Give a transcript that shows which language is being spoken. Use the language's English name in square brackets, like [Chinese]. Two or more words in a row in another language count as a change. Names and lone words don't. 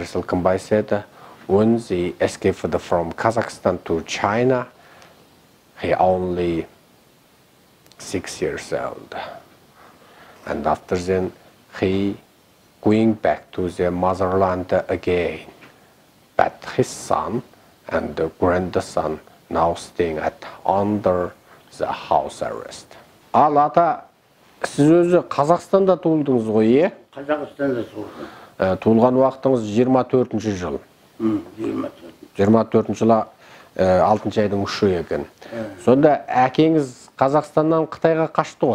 [English] Sulkanbay said when they escaped from Kazakhstan to China, he only 6 years old. And after then, he going back to their motherland again. But his son and the grandson now staying under the house arrest. [Kazakh] Ал ата, сіз өзі Қазақстанда туылдыңыз ғой, е? Қазақстанда туылдым. Туылған уақытыңыз 24-ші жыл. 24-ші жылы 6 айдың 3-і екен. Сонда әкеңіз Қазақстаннан Қытайға қашты ғой?